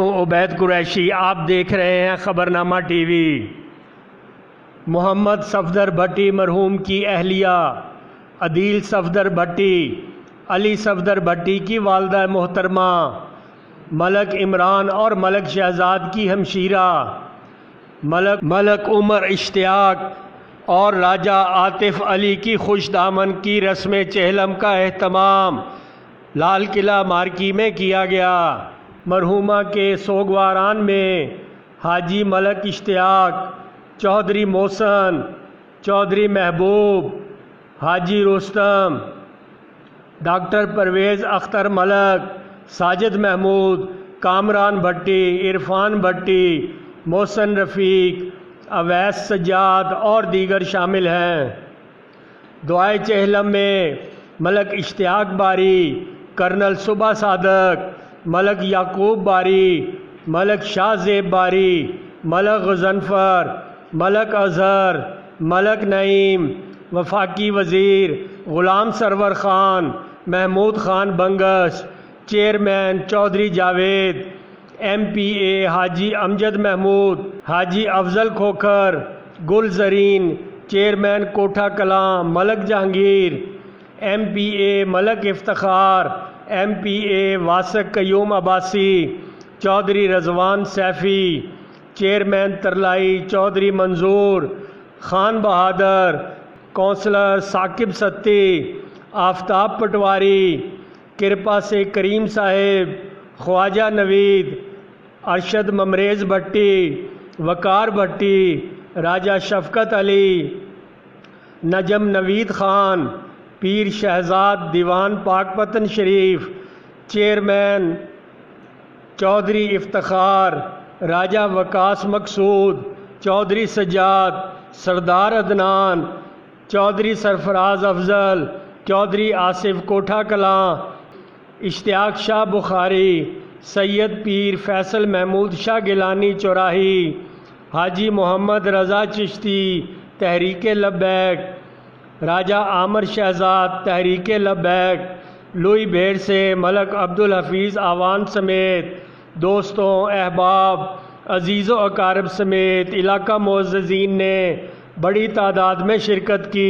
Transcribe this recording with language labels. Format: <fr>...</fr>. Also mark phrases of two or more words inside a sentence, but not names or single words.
<ur>عبید قریشی، آپ دیکھ رہے ہیں خبرنامہ ٹی وی۔ محمد صفدر بھٹی مرحوم کی اہلیہ عدیل صفدر بھٹی، علی صفدر بھٹی کی والدہ محترمہ ملک عمران اور ملک شہزاد کی ہمشیرہ ملک عمر اشتیاق اور راجہ عاطف علی کی خوشدامن کی رسم چہلم کا اہتمام لال قلعہ مارکی میں کیا گیا. مرحومہ کے سوگواران میں حاجی ملک اشتیاق، چوہدری محسن، چوہدری محبوب، حاجی رستم، ڈاکٹر پرویز اختر ملک، ساجد محمود، کامران بھٹی، عرفان بھٹی، محسن رفیق, اویس سجاد اور دیگر شامل ہیں. دعائے چہلم میں ملک اشتیاق باری، کرنل صبح صادق، ملک یعقوب باری، ملک شاہزیب باری, ملک غضنفر، ملک اظہر، ملک نعیم، وفاقی وزیر غلام سرور خان، محمود خان بنگش، چیئرمین چوہدری جاوید، MPA حاجی امجد محمود، حاجی افضل کھوکھر، گل زرین، چیئرمین کوٹھا کلاں ملک جہانگیر, MPA ملک افتخار، MPA واثق قیوم عباسی، چوہدری رضوان سیفی، چیئرمین ترلائی چوہدری منظور خان بہادر، کونسلر ثاقب ستی، آفتاب پٹواری، کرپا سے کریم صاحب، خواجہ نوید، ارشد ممریز بھٹی، وقار بھٹی، راجہ شفقت علی, نجم نوید خان، پیر شہزاد دیوان پاکپتن شریف، چیئرمین چوہدری افتخار، راجہ وقاص مقصود، چوہدری سجاد، سردار عدنان، چوہدری سرفراز افضل، چوہدری آصف کوٹھا کلاں، اشتیاق شاہ بخاری، سید پیر فیصل محمود شاہ گیلانی چوراہی، حاجی محمد رضا چشتی تحریک لبیک, راجہ عامر شہزاد تحریک لبیک، لوئی بھیڑ سے ملک عبد الحفیظ اعوان سمیت دوستوں، احباب، عزیز و اقارب سمیت علاقہ معززین نے بڑی تعداد میں شرکت کی.</ur>